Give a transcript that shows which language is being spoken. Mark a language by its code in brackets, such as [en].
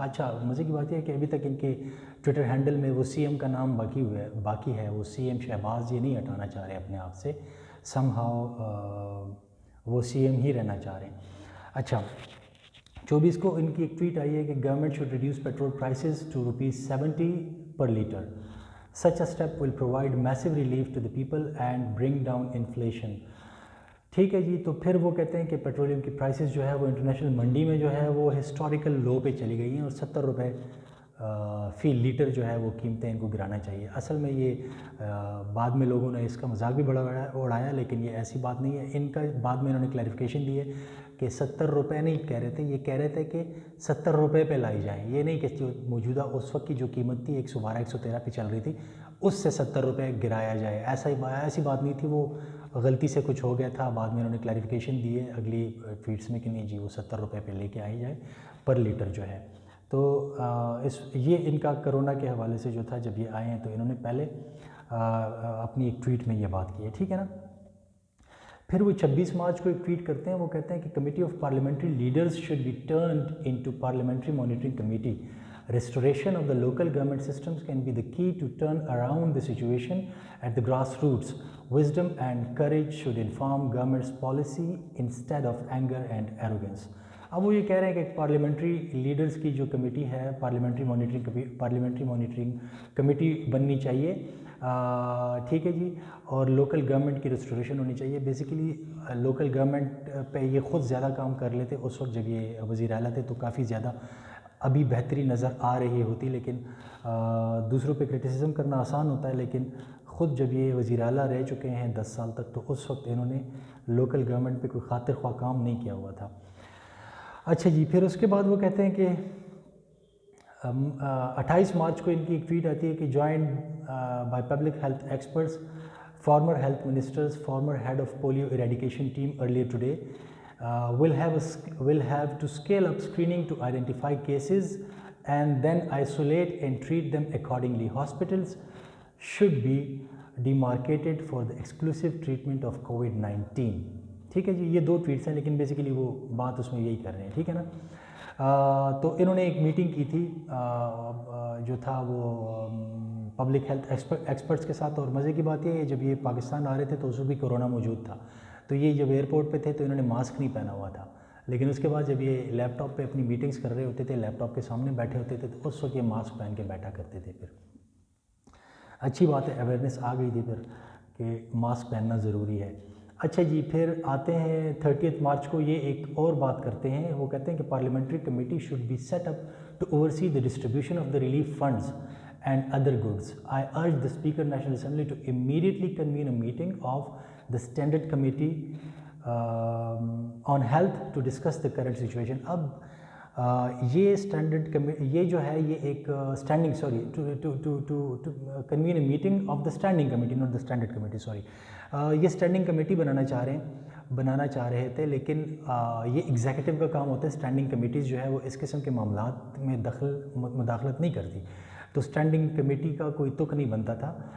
[ur] اچھا، مزے کی بات یہ ہے کہ ابھی تک ان کے ٹویٹر ہینڈل میں وہ CM کا نام باقی ہے، وہ CM شہباز یہ نہیں ہٹانا چاہ رہے اپنے آپ سے، سم ہاؤ وہ CM ہی رہنا چاہ رہے ہیں. اچھا، 24 کو ان کی ایک ٹویٹ آئی ہے کہ [en] Government should reduce petrol prices to ₹70 per litre. Such a step will provide massive relief to the people and bring down inflation. [ur] ٹھیک ہے جی. تو پھر وہ کہتے ہیں کہ پیٹرولیم کی پرائسز جو ہے وہ انٹرنیشنل منڈی میں جو ہے وہ ہسٹوریکل لو پہ چلی گئی ہیں، اور ₹70 فی لیٹر جو ہے وہ قیمتیں ان کو گرانا چاہیے. اصل میں یہ بعد میں لوگوں نے اس کا مذاق بھی بڑا اڑایا، لیکن یہ ایسی بات نہیں ہے. ان کا بعد میں انہوں نے کلیریفیکیشن دی ہے کہ ₹70 نہیں کہہ رہے تھے، یہ کہہ رہے تھے کہ ₹70 پہ لائی جائیں. یہ نہیں کہ جو موجودہ اس وقت کی جو قیمت تھی 112 113 پہ چل رہی تھی اس سے ₹70 گرایا جائے، ایسی بات نہیں تھی. وہ غلطی سے کچھ ہو گیا تھا. بعد میں انہوں نے کلیریفیکیشن دی ہے اگلی ٹویٹس میں کہ نہیں جی وہ ₹70 پہ لے کے آئی جائے پر لیٹر جو ہے. تو یہ ان کا کرونا کے حوالے سے جو تھا، جب یہ آئے ہیں تو انہوں نے پہلے اپنی ایک ٹویٹ میں یہ بات کی ہے، ٹھیک ہے نا. پھر وہ 26 مارچ کو ایک ٹویٹ کرتے ہیں، وہ کہتے ہیں کہ [en] Committee of parliamentary leaders should be turned into parliamentary monitoring committee. Restoration of the local government systems can be the key to turn around the situation at the grassroots. Wisdom and courage should inform government's policy instead of anger and arrogance. [ur] اب وہ یہ کہہ رہے ہیں کہ parliamentary leaders کی جو committee ہے، پارلیمنٹری مانیٹرنگ کمیٹی بننی چاہیے، ٹھیک ہے جی. اور لوکل گورنمنٹ کی ریسٹوریشن ہونی چاہیے. بیسیکلی لوکل گورنمنٹ پہ یہ خود زیادہ کام کر لیتے اس وقت جب یہ وزیر اعلیٰ تھے، تو کافی زیادہ ابھی بہتری نظر آ رہی ہوتی. لیکن دوسروں پہ کرٹیسزم کرنا آسان ہوتا ہے، لیکن خود جب یہ وزیر اعلیٰ رہ چکے ہیں 10 سال تک، تو اس وقت انہوں نے لوکل گورنمنٹ پہ کوئی خاطر خواہ کام نہیں کیا ہوا تھا. اچھا جی، پھر اس کے بعد وہ کہتے ہیں کہ 28 مارچ کو ان کی ایک ٹویٹ آتی ہے کہ [en] Joined by public health experts, former health ministers, former head of polio eradication team earlier today will have to scale up screening to identify cases and then isolate and treat them accordingly. Hospitals should be demarcated for the exclusive treatment of COVID-19. [ur] ٹھیک ہے جی. یہ 2 tweets ہیں، لیکن basically وہ بات اس میں یہی کر رہے ہیں، ٹھیک ہے نا. تو انہوں نے ایک میٹنگ کی تھی، جو تھا وہ پبلک ہیلتھ ایکسپرٹس کے ساتھ. اور مزے کی بات یہ ہے جب یہ پاکستان آ رہے تھے تو اس وقت بھی کرونا موجود تھا, تو یہ جب ایئرپورٹ پہ تھے تو انہوں نے ماسک نہیں پہنا ہوا تھا, لیکن اس کے بعد جب یہ لیپ ٹاپ پہ اپنی میٹنگز کر رہے ہوتے تھے, لیپ ٹاپ کے سامنے بیٹھے ہوتے تھے, تو اس وقت یہ ماسک پہن کے بیٹھا کرتے تھے. پھر اچھی بات ہے, اویئرنیس آ گئی تھی پھر کہ ماسک پہننا ضروری ہے. اچھا جی, پھر آتے ہیں 30 مارچ کو یہ ایک اور بات کرتے ہیں. [en] وہ کہتے ہیں کہ parliamentary committee should be set up to oversee the distribution of the relief funds and other goods. I urge the speaker National Assembly to immediately convene a meeting of the standard committee on health to discuss the current situation. [ur] اب یہ standard یہ جو ہے یہ ایک tending [en] To convene a meeting of the standing committee, not the standard committee, sorry. [ur] یہ standing committee بنانا چاہ رہے تھے, لیکن یہ ایگزیکٹو کا کام ہوتا ہے. اسٹینڈنگ کمیٹیز جو ہے وہ اس قسم کے معاملات میں مداخلت نہیں کرتی, تو اسٹینڈنگ کمیٹی کا کوئی تک نہیں بنتا تھا.